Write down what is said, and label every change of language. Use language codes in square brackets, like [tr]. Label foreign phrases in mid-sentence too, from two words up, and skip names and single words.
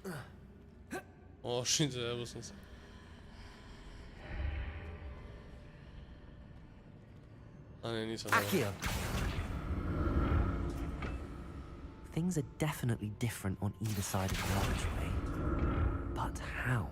[sl] O, shit, zajebal sem se. A ne, nisem. [en] Accio! Things are definitely different on either side of the archway. But how?